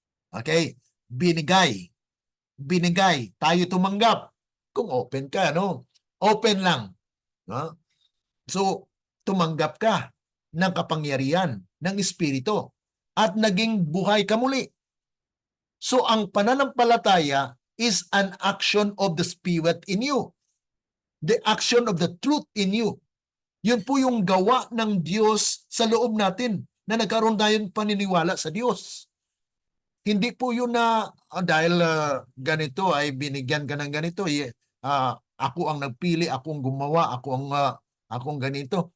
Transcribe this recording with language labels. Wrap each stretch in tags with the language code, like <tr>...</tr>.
<tl>Okay? Binigay. Binigay. Tayo tumanggap. Kung open ka, no? Open lang. No? So, tumanggap ka ng kapangyarihan ng espiritu at naging buhay ka muli.</tl> <en>So,</en> <tl>ang pananampalataya</tl> <en>is an action of the Spirit in you. The action of the truth in you.</en> <tl>Yun po yung gawa ng Diyos sa loob natin na nagkaroon tayong paniniwala sa Diyos. Hindi po yun na dahil ganito ay binigyan ka ng ganito. Ako ang nagpili, ako ang gumawa, ako ang ganito.</tl>